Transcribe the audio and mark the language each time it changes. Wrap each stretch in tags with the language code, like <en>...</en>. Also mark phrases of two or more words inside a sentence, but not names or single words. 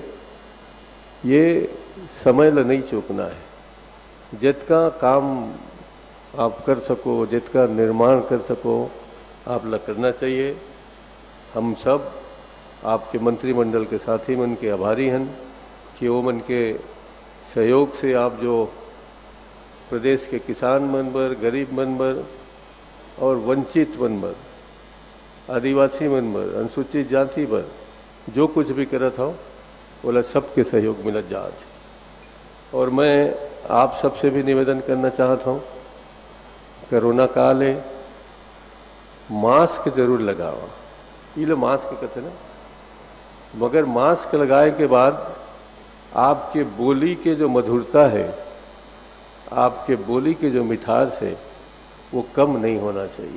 <hne>ये समय ला नहीं चूकना है, जितना काम आप कर सको, जितना निर्माण कर सको आप ला करना चाहिए। हम सब आपके मंत्रिमंडल के साथी मन के आभारी हैं कि वो मन के सहयोग से आप जो प्रदेश के किसान मन बर, गरीब मन बर और वंचित मन बर, आदिवासी मन बर, अनुसूचित जाति बर जो कुछ भी करत हो बोला सबके सहयोग मिलत जात। और मैं आप सबसे भी निवेदन करना चाहता हूँ, कोरोना काल है, मास्क जरूर लगावा। ये लो मास्क कहते ना, मगर मास्क लगाए के बाद आपके बोली के जो मधुरता है, आपके बोली के जो मिठास है वो कम नहीं होना चाहिए।</hne>